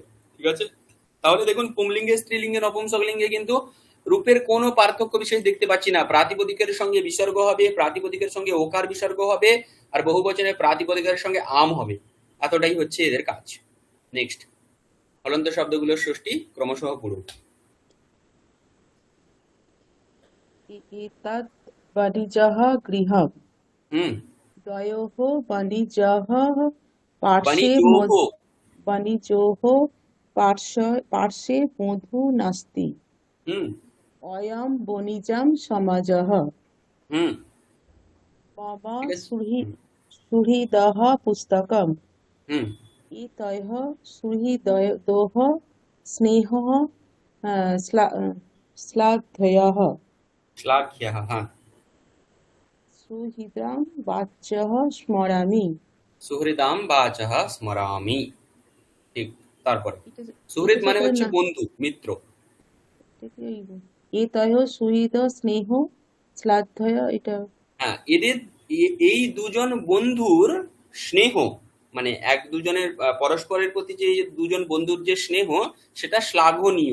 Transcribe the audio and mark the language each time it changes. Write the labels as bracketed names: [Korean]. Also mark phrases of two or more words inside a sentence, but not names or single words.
[Bangla] ঠিক আছে, তাহলে দেখুন পুংলিঙ্গে স্ত্রীলিঙ্গে নপুংসকলিঙ্গে কিন্তু রূপের কোনো পার্থক্য বিশেষ দেখতে পাচ্ছি না। প্রাতিপদিকের সঙ্গে বিসর্গ হবে, প্রাতিপদিকের সঙ্গে ওকার বিসর্গ হবে, আর বহুবচনে প্রাতিপদিকের সঙ্গে আম হবে। এতটাই হচ্ছে এদের কাজ। নেক্সট, হলন্ত শব্দগুলোর ষষ্ঠী ক্রমশঃ পড়ুন। [Sanskrit] एतद् वणिजः गृहम् [Bangla] হুম। [Sanskrit] द्वयोः वणिजः पार्श्वे বাণিজ্যোহ। वणिजोः पार्श्वे मधु नास्ति [Bangla] হুম। [Sanskrit] अयं वणिजं समाजः [Bangla] হুম। [Sanskrit] मम [Bangla] ঠিক আছে। হুম। [Sanskrit] सुहृदः पुस्तकम् [Bangla] হুম। [Sanskrit] एतयोः सुहृदयोः स्नेहः श्लाघ्यः [Bangla] শ্লাঘ্যः। হ্যাঁ। [Sanskrit] सुहृदं वाच्यः स्मरामि সুহৃদাম বাচঃ স্মরামি। [Bangla] ঠিক। তারপরে এটা এটা সুহৃদ মানে যেটা হচ্ছে না বন্ধু, মিত্র। [Sanskrit] এতয় সুহৃদ স্নেহ শ্লাঘ্য এটা [Bangla] হ্যাঁ, এদের এই দুজন বন্ধুর স্নেহ, মানে এক দুজনের পরস্পরের প্রতি যে দুজন বন্ধুর যে স্নেহ, সেটা শ্লাঘনীয়।